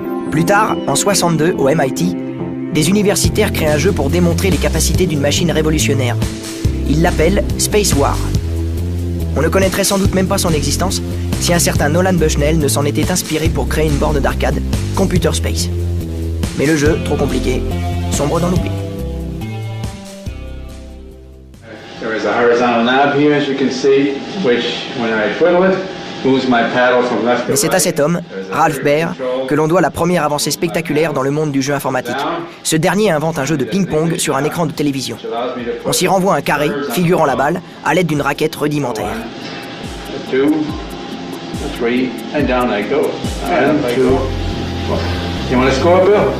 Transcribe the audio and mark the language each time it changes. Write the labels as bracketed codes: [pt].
[fr] Plus tard, en 62, au MIT, des universitaires créent un jeu pour démontrer les capacités d'une machine révolutionnaire. Ils l'appellent Space War. On ne connaîtrait sans doute même pas son existence si un certain Nolan Bushnell ne s'en était inspiré pour créer une borne d'arcade, Computer Space. Mais le jeu, trop compliqué, sombre dans l'oubli. [en] There is a horizontal knob here, as you can see, which, when I twiddle it, moves my paddle from left to [fr] Mais c'est à cet homme, Ralph Baer, que l'on doit la première avancée spectaculaire dans le monde du jeu informatique. Ce dernier invente un jeu de ping-pong sur un écran de télévision. On s'y renvoie un carré, figurant la balle, à l'aide d'une raquette rudimentaire. [en] 2, 3, and down I go. 1, 2, 4. You want to score, Bill?